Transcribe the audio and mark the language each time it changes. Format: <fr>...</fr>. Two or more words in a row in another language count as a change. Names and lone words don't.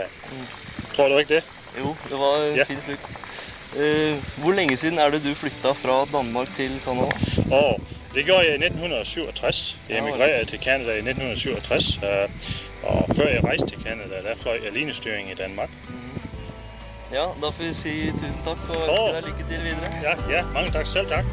<da>Tror du ikke det? Jo, det var en fin flugt. Hvor længe siden er det du flyttet fra Danmark til Canada? Det gjorde jeg i 1967. Jeg emigrerede til Canada i 1967. Og før jeg rejste til Canada, der fløj jeg linestyring i Danmark.</da> <no>Ja, da får vi si tusen takk og ønske deg lykke til videre.</no> <da>Ja, mange tak. Selv tak.</da>